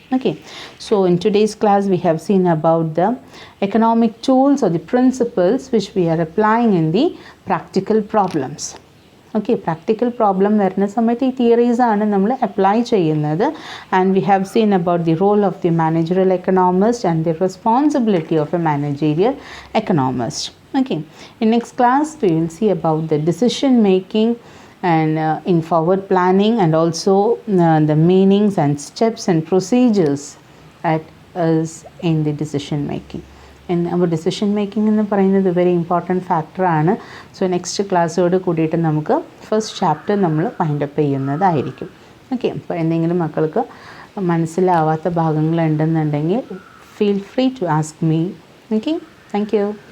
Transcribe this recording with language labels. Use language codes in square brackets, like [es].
[en] Okay, so in today's class we have seen about the economic tools or the principles which we are applying in the practical problems. [ml] Okay, practical problem വരുന്ന സമയത്ത് ഈ തിയറീസാണ് നമ്മൾ apply ചെയ്യുന്നത്. [en] And we have seen about the role of the managerial economist and the responsibility of a managerial economist. Okay, in next class we will see about the decision making and in forward planning, and also the meanings and steps and procedures that is in the decision making. And our decision making [ml] എന്ന് പറയുന്നത് [en] Very important ഫാക്ടറാണ്. [ml] So next ക്ലാസ്സോട് കൂടിയിട്ട് നമുക്ക് first chapter നമ്മൾ wind up ചെയ്യുന്നതായിരിക്കും. Okay, അപ്പോൾ എന്തെങ്കിലും മക്കൾക്ക് മനസ്സിലാവാത്ത ഭാഗങ്ങളുണ്ടെന്നുണ്ടെങ്കിൽ [en] Feel free to ask me. [ml] Okay, [en] Thank you.